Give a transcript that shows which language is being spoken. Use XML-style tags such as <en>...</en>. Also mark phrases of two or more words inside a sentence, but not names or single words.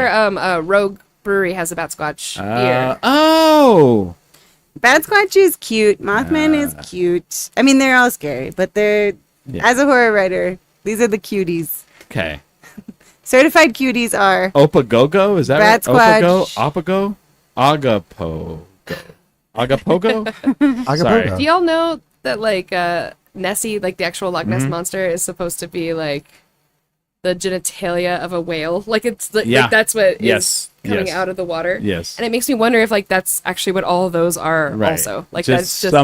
<en>where Rogue Brewery has a Bat Squatch beer. Oh. Bat Squatch is cute. Mothman is cute. I mean, they're all scary, but they're Yeah. as a horror writer, these are the cuties. Okay. Certified cuties are Opagogo, is that Bat right? Squatch. Opago? Agapogo. Agapogo? Agapogo. Sorry. Do y'all know that like Nessie, like the actual Loch Ness monster, is supposed to be like the genitalia of a whale? Like it's like, Yeah. like that's what is Yes. coming Yes. out of the water. Yes. And it makes me wonder if like that's actually what all of those are Right. also. Like just that's just</en>